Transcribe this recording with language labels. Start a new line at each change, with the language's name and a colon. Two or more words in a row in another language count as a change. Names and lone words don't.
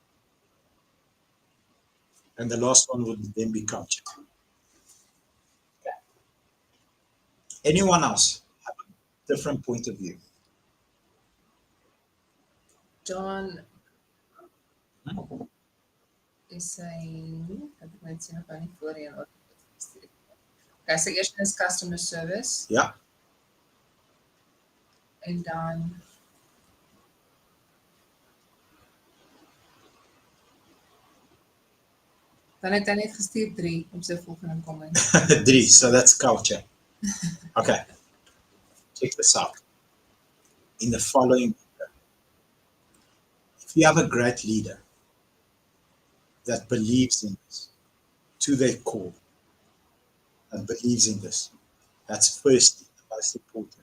English: And the last one would then be culture. Anyone else have a different point of view? John Hmm? is saying,
Afrikaans: ek het net sien of hy nie voorheen ook gestuur het.
English: Okay, so
Afrikaans: eers is
English: customer service Yeah.
Afrikaans: en dan het hy net gestuur 3 op sy volgende comment.
English: 3. So that's culture. Okay. Check this out. In the following, if you have a great leader that believes in this to their core, and believes in this, that's first the most important.